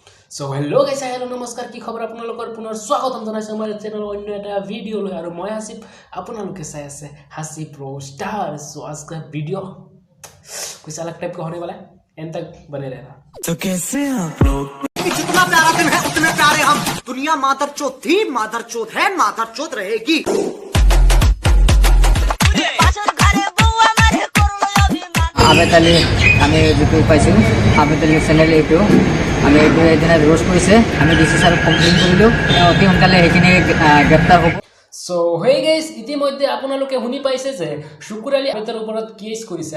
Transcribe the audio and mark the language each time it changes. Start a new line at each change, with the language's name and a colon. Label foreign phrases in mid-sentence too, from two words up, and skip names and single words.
English: So hello guys, hello नमस्कार,
Assamese: কি খবৰ আপোনালোকৰ? পুনৰ স্বাগতম জনাইছো আমাৰ চেনেলৰ অন্য এটা ভিডিও লৈ। আৰু মই হাসিব, আপোনালোকে চাই আছে হাসিব প্रो स्टार।
Hindi: सो आज का वीडियो कुछ अलग टाइप का होने वाला है, एंड तक बने रहना। तो कैसे आप लोग जितना प्यारा दिन है उतने प्यारे हम। दुनिया मादरचोद थी, मादरचोद है, मादरचोद रहेगी।
Assamese: আমি যিটো পাইছোঁ আমি চেনেল এইটো আমি এইটো এদিনা ৰোষ্ট কৰিছে, আমি ডিচি ছাৰক কমপ্লেইন কৰিলোঁ, অতি সোনকালে সেইখিনি গ্ৰেপ্তাৰ হ'ব। সো হৈ গাইছ, ইতিমধ্যে আপোনালোকে শুনি পাইছে যে শুকুৰ আলী আবেদৰ ওপৰত কেছ কৰিছে।